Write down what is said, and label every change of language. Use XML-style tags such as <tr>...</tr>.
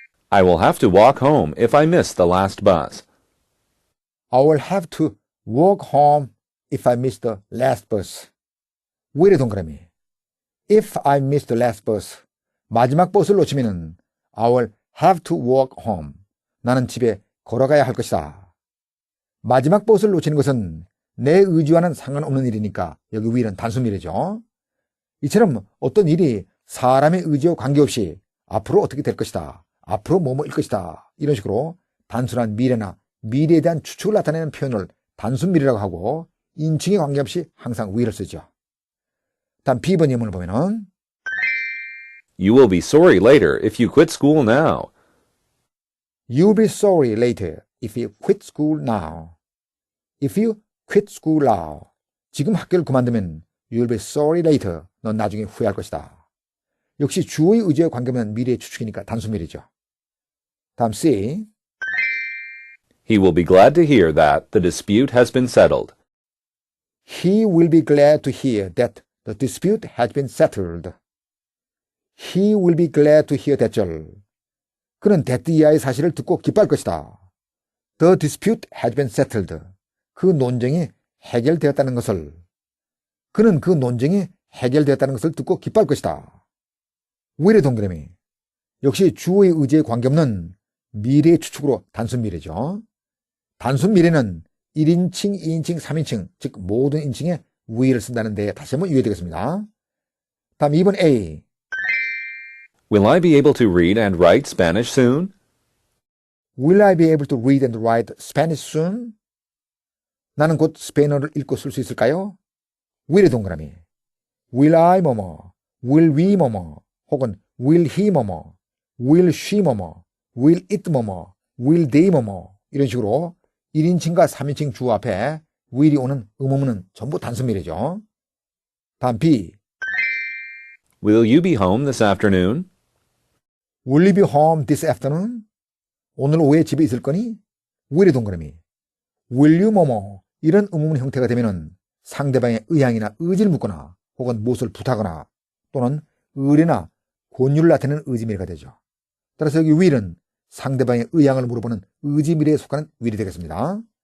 <en>I will have to walk home if I miss the last bus. I will have to walk home if I miss the last bus.</en> <ko>왜 이래 동그라미?</ko> <en>If I miss the last bus.</en> <ko>마지막 버스를 놓치면은</ko> <en>I will have to walk home.</en> <ko>나는 집에 걸어가야 할 것이다. 마지막 버스를 놓치는 것은 내 의지와는 상관없는 일이니까 여기 will은 단수미래죠. 이처럼 어떤 일이 사람의 의지와 관계없이 앞으로 어떻게 될 것이다. 앞으로 뭐뭐일 것이다. 이런 식으로 단순한 미래나 미래에 대한 추측을 나타내는 표현을 단순 미래라고 하고 인칭에 관계없이 항상 will을 쓰죠. 다음 B번 예문을 보면은</ko> <en>You will be sorry later if you quit school now. You'll be sorry later if you quit school now. If you quit school now.</en> <ko>지금 학교를 그만두면</ko> <en>you'll be sorry later.</en> <ko>넌 나중에 후회할 것이다. 역시 주어의 의지와 관계없는 미래의 추측이니까 단수미래죠. 다음 C.</ko> <en>He will be glad to hear that the dispute has been settled. He will be glad to hear that the dispute has been settled. He will be glad to hear that 절.</en> <ko>그는 that 이하의 사실을 듣고 기뻐할 것이다.</ko> <en>The dispute has been settled.</en> <ko>그 논쟁이 해결되었다는 것을. 그는 그 논쟁이 해결되었다는 것을 듣고 기뻐할 것이다. 왜 이래 동그라미? 역시 주어의 의지에 관계없는 미래의 추측으로 단순 미래죠. 단순 미래는 1인칭, 2인칭, 3인칭, 즉 모든 인칭에 will을 쓴다는 데 다시 한번 유의되겠습니다. 다음 2번 A.</ko> <en>Will I be able to read and write Spanish soon? Will I be able to read and write Spanish soon?</en> <ko>나는 곧 스페인어를 읽고 쓸 수 있을까요? will의 동그라미. Will I 뭐뭐, will we 뭐뭐, 혹은 will he 뭐뭐, will she 뭐뭐, will it 뭐뭐, will they 뭐뭐 이런 식으로 1인칭과 3인칭 주어 앞에 will이 오는 의문문은 전부 단수미래죠. 다음 B.</ko> <en>Will you be home this afternoon? Will you be home this afternoon?</en> <ko>오늘 오후에 집에 있을 거니? will의 동그라미. Will you 뭐뭐 이런 의문문 형태가 되면은 상대방의 의향이나 의지를 묻거나 혹은 무엇을 부탁하거나 또는 의뢰나 권유를 나타내는 의지미래가 되죠. 따라서 여기 will은 상대방의 의향을 물어보는 의지미래에 속하는 will이 되겠습니다.</ko>